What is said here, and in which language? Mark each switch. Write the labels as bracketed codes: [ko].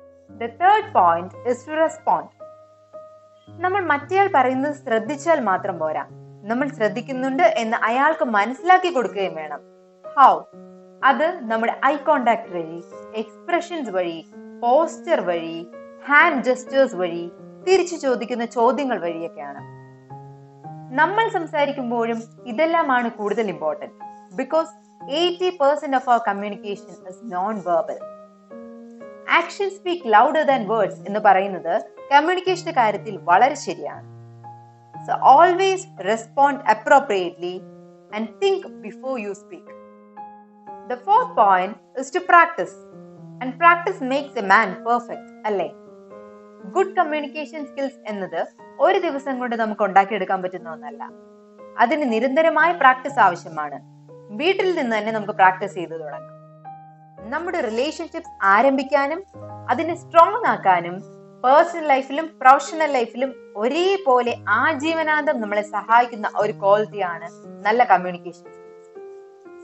[en] The third point is to respond. [ml] നമ്മൾ മറ്റേയാൾ പറയുന്നത് ശ്രദ്ധിച്ചാൽ മാത്രം പോരാ, നമ്മൾ ശ്രദ്ധിക്കുന്നുണ്ട് എന്ന് അയാൾക്ക് മനസ്സിലാക്കി കൊടുക്കുകയും വേണം. [en] How? [ml] അത് നമ്മുടെ ഐ കോണ്ടാക്ട് വഴി, എക്സ്പ്രഷൻസ് വഴി, പോസ്റ്റർ വഴി, ഹാൻഡ് ജെസ്റ്റേഴ്സ് വഴി, തിരിച്ചു ചോദിക്കുന്ന ചോദ്യങ്ങൾ വഴിയൊക്കെയാണ്. നമ്മൾ സംസാരിക്കുമ്പോഴും ഇതെല്ലാമാണ് കൂടുതൽ important. [en] Because 80% of our communication is non-verbal. Actions speak louder than words [ml] എന്ന് പറയുന്നത് കമ്മ്യൂണിക്കേഷന്റെ കാര്യത്തിൽ വളരെ ശരിയാണ്. [en] So always respond appropriately and think before you speak. The fourth point is to practice. And practice makes a man perfect, [ml] അല്ലേ? Good communication skills എന്നത് ഒരു ദിവസം കൊണ്ട് നമുക്ക് ഉണ്ടാക്കിയെടുക്കാൻ പറ്റുന്ന ഒന്നല്ല. അതിന് നിരന്തരമായ പ്രാക്ടീസ് ആവശ്യമാണ്. വീട്ടിൽ നിന്ന് തന്നെ നമുക്ക് പ്രാക്ടീസ് ചെയ്തു തുടങ്ങാം. നമ്മുടെ റിലേഷൻഷിപ്സ് ആരംഭിക്കാനും അതിനെ സ്ട്രോങ് ആക്കാനും പേഴ്സണൽ ലൈഫിലും പ്രൊഫഷണൽ ലൈഫിലും ഒരേപോലെ ആജീവനാന്തം നമ്മളെ സഹായിക്കുന്ന ഒരു ക്വാളിറ്റിയാണ് നല്ല കമ്മ്യൂണിക്കേഷൻ സ്കിൽസ്.